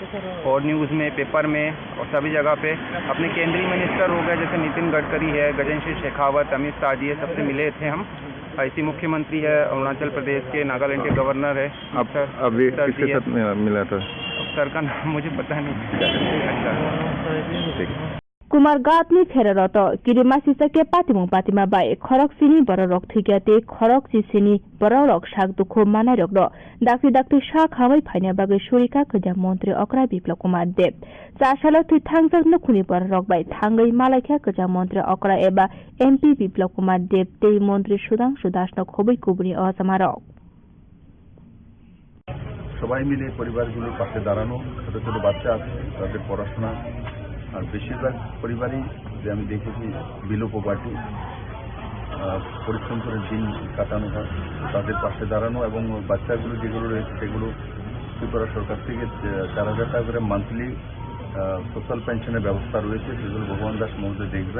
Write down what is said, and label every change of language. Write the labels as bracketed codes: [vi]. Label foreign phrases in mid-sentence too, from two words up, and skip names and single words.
[hi] और न्यूज़ में, पेपर में और सभी जगह पे अपने केंद्रीय मिनिस्टर हो गए, जैसे नितिन गडकरी है, गजेंद्र सिंह शेखावत, अमित शाह जी है, सबसे मिले थे हम। ऐसी मुख्यमंत्री है अरुणाचल प्रदेश के, नागालैंड के गवर्नर है। अभी किसके साथ मिला था? सर का नाम मुझे पता नहीं। अच्छा [trp] कुमारघाटनि खेररत किरिमा सिसके पातिमुं पातिमा बाय खरक सिनी बररक थुइग्याते खरक सिसिनी बररक साक दुखु मानारक र दाक्ति सा खामै फाइना बागै सुरिका खजा मन्त्री अक्रा बिप्लब कुमार देव चासाल थुइ थांजक नखुनि बररक बाय थांगै मालाख्या खजा मन्त्री अक्रा एबा एमपी बिप्लब कुमार देव तेई मन्त्री सुधांशु दास न खबै कुबुनि असमारक [bn] সবাই মিলে পরিবারগুলোর পাশে দাঁড়ানো, ছোট ছোট বাচ্চা আছে তাদের পড়াশোনা, আর বেশিরভাগ পরিবারই যে আমি দেখেছি [en] below poverty, [bn] পরিশ্রম করে দিন কাটানো হয়, তাদের পাশে দাঁড়ানো এবং বাচ্চাগুলো যেগুলো রয়েছে সেগুলো ত্রিপুরা সরকার থেকে 4,000 টাকা করে [en] monthly social [bn] পেনশনের ব্যবস্থা রয়েছে, সেগুলো ভগবান দাস মহোদয় দেখবেন।